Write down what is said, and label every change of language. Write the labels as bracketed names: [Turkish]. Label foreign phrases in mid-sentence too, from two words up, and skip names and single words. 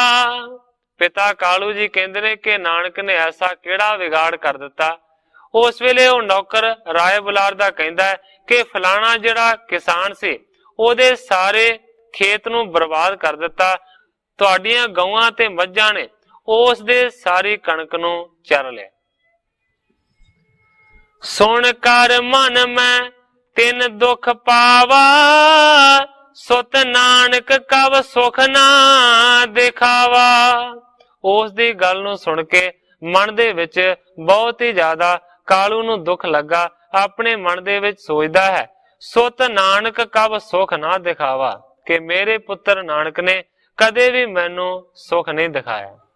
[Punjabi] ਪਿਤਾ ਕਾਲੂ ਜੀ ਕਹਿੰਦੇ ਨੇ ਕਿ ਨਾਨਕ ਨੇ ਐਸਾ ਕਿਹੜਾ ਵਿਗਾੜ ਕਰ ਦਿੱਤਾ। ਉਸ ਵੇਲੇ ਉਹ ਨੌਕਰ ਰਾਇ ਬੁਲਾਰ ਦਾ ਕਹਿੰਦਾ ਹੈ ਕਿ ਫਲਾਣਾ ਜਿਹੜਾ ਕਿਸਾਨ ਸੀ ਓਦੇ ਸਾਰੇ ਖੇਤ ਨੂੰ ਬਰਬਾਦ ਕਰ ਦਿੱਤਾ, ਤੁਹਾਡੀਆਂ ਗਊਆਂ ਤੇ ਮੱਝਾਂ ਨੇ ਉਸ ਦੇ ਸਾਰੀ ਕਣਕ ਨੂੰ ਚਰ ਲਿਆ। [Hindi] सुन कर मन में तिन दुख पावा, सुत नानक कब सुख ना दिखावा। [Punjabi] ਉਸ ਦੀ ਗੱਲ ਨੂੰ ਸੁਣ ਕੇ ਮਨ ਦੇ ਵਿਚ ਬਹੁਤ ਹੀ ਜ਼ਿਆਦਾ ਕਾਲੂ ਨੂੰ ਦੁੱਖ ਲੱਗਾ। ਆਪਣੇ ਮਨ ਦੇ ਵਿਚ ਸੋਚਦਾ ਹੈ [Hindi] सुत नानक कब सुख ना दिखावा, [Punjabi] ਕਿ ਮੇਰੇ ਪੁੱਤਰ ਨਾਨਕ ਨੇ ਕਦੇ ਭੀ ਮੈਨੂੰ ਸੁਖ ਨਹੀਂ ਦਿਖਾਇਆ।